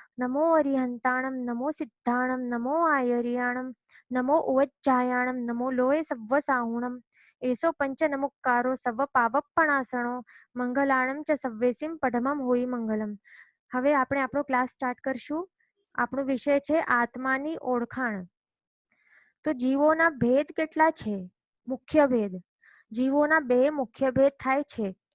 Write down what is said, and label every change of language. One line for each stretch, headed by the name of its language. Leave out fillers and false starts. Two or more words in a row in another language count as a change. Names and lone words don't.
Prakrit languages: नमो अरिहंताणं नमो सिद्धाणं नमो आयर्याणं नमो उवज्जायाणं नमो लोये सव्वसाहुणं एसो पंचनमुक्कारो सव पावप्पणासणो મંગલાણમ ચ સવ્વેસીમ પઢમમ હોઈ મંગલમ.
Gujarati: હવે આપણે આપણો
English: class start
Gujarati: કરશું. આપણો વિષય છે આત્માની ઓળખાણ. તો જીવોના ભેદ કેટલા છે? મુખ્ય ભેદ. જીવોના બે મુખ્ય ભેદ થાય છે.